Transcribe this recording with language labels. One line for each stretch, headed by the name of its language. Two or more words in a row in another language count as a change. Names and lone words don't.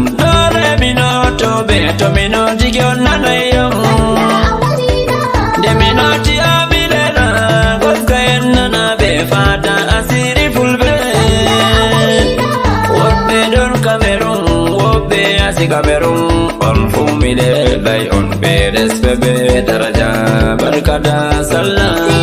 Fula: Dole mi noto ɓe, to mi noti ɓe on nanay am. Nde mi noti am, mi lena, goska en nana ɓe fada asiri fulɓe. Woɓɓe ɗon Cameroon. Woɓɓe yasi Cameroon, on fu mi lelai on be respect be daraja.
Hausa: Barka da sallah.